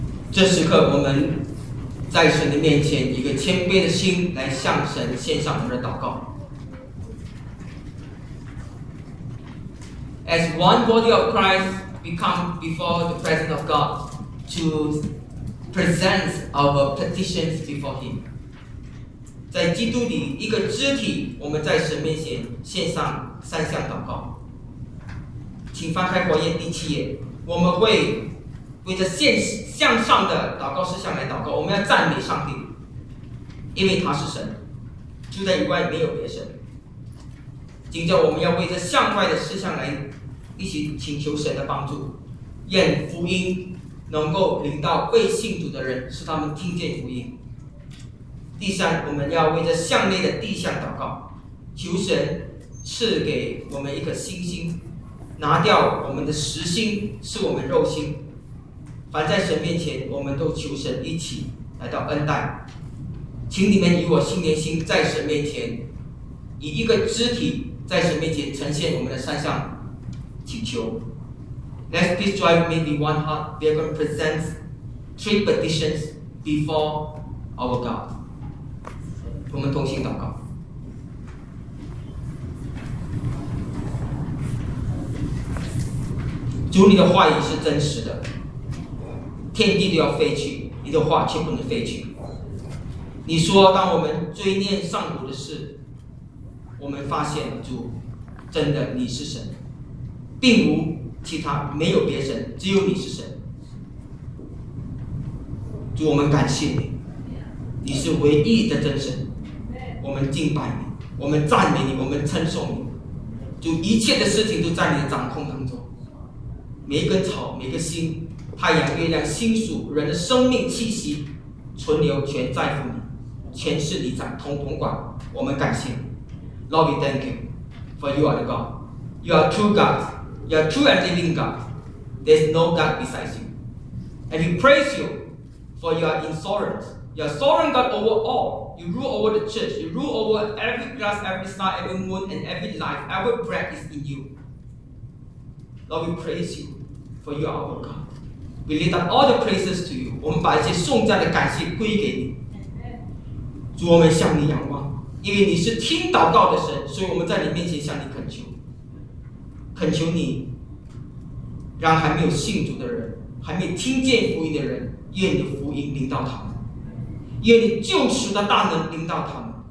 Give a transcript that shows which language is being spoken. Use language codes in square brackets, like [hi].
[zh] 这时刻我们在神的面前，一个谦卑的心来向神献上我们的祷告。 [en] As one body of Christ, we come before the presence of God to present our petitions before Him. [zh] 在基督里，一个肢体，我们在神面前献上三项祷告。请翻开《活页》第七页，我们会为着向上的祷告事项来祷告。我们要赞美上帝，因为他是神，除他以外没有别神。紧接着我们要为着向外的事项来一起请求神的帮助，愿福音能够临到未信主的人，使他们听见福音。第三，我们要为着向内的地项祷告，求神赐给我们一颗信心，拿掉我们的实心，是我们肉心。凡在神面前，我们都求神一起来到恩待，请你们与我心连心，在神面前以一个肢体在神面前呈现我们的三项请求。 [en] Let this drive may be one heart. We are going to present three petitions before our God. [zh] 我们同心祷告。主，你的话语是真实的，天地都要废去，你的话却不能废去。你说当我们追念上古的事，我们发现主真的你是神，并无其他，没有别神，只有你是神。主，我们感谢你，你是唯一的真神，我们敬拜你，我们赞美你，我们称颂你。主，一切的事情都在你的掌控当中，每一根草，每一个心，太阳、月亮、星宿，人的生命气息存留，全在乎你，全是你掌统统管。我们感谢 [en] Lord, we thank you, for you are the God. You are true God. You are true and living God. There is no God besides you. And we praise you, for you are sovereign. You are sovereign God over all. You rule over the church. You rule over every grass, every star, every moon, and every life. Every breath is in you. Lord, we praise you, for you are our God. We lift up all the praises to you. [zh] 我们把一些颂赞的感谢归给你。主，我们向你仰望，因为你是听祷告的神，所以我们在你面前向你恳求，恳求你让还没有信主的人，还没有听见福音的人，愿你的福音临到他们，愿你救赎的大能临到他们。